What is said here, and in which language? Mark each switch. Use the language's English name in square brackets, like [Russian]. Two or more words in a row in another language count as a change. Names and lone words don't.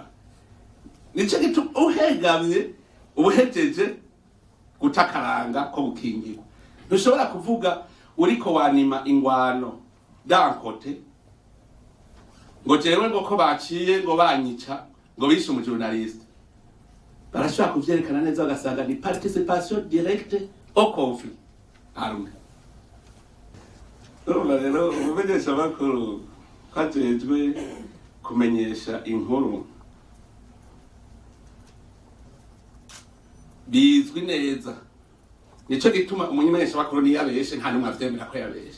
[Rundi] Nico gituma uhegamye ubuhejeje gutakaranga ko bukingirwa. Ntushobora kuvuga uriko wanima ingwano dankote ngo jewe ngo ko baciye ngo banyica ngo bishe umujournaliste. Barashobora kuvyerekana neza bagasanga ni [French] participation directe au conflit arme. [Rundi] Rero umumenyesha amakuru kwajejwe kumenyesha inkuru bizwi neza. Nico gituma umumenyesha amakuru ni yabeshe nta numwe avyemera ko yabeshe.